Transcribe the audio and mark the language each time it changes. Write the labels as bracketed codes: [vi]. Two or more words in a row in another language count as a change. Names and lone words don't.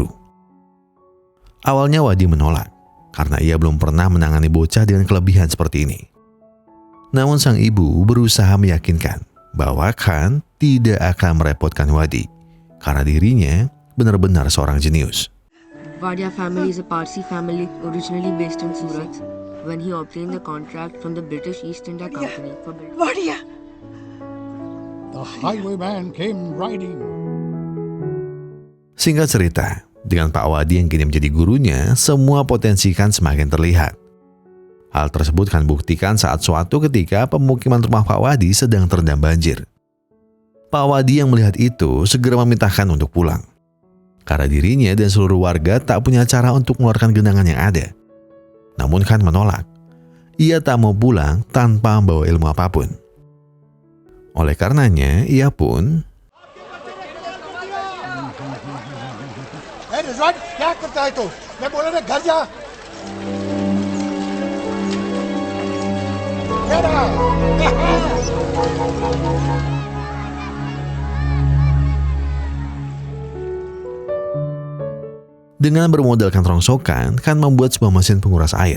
[id] Awalnya Wadi menolak, karena ia belum pernah menangani bocah dengan kelebihan seperti ini. Namun sang ibu berusaha meyakinkan bahwa Khan tidak akan merepotkan Wadi, karena dirinya benar-benar seorang jenius. [en] Wadia family is a Parsi family originally based in Surat when he obtained the contract from the British East India Company for Wadia! The highwayman came riding. [id] Singkat cerita, dengan Pak Wadi yang kini menjadi gurunya, semua potensi Khan semakin terlihat. Hal tersebut Khan buktikan saat suatu ketika pemukiman rumah Pak Wadi sedang terendam banjir. Pak Wadi yang melihat itu segera meminta Khan untuk pulang. Karena dirinya dan seluruh warga tak punya cara untuk mengeluarkan genangan yang ada. Namun Khan menolak. Ia tak mau pulang tanpa membawa ilmu apapun. Oleh karenanya, ia pun Rizwan, [hi] क्या करता है तू? मैं बोला ना घर जा. [id] Dengan bermodalkan rongsokan, Khan membuat sebuah mesin penguras air.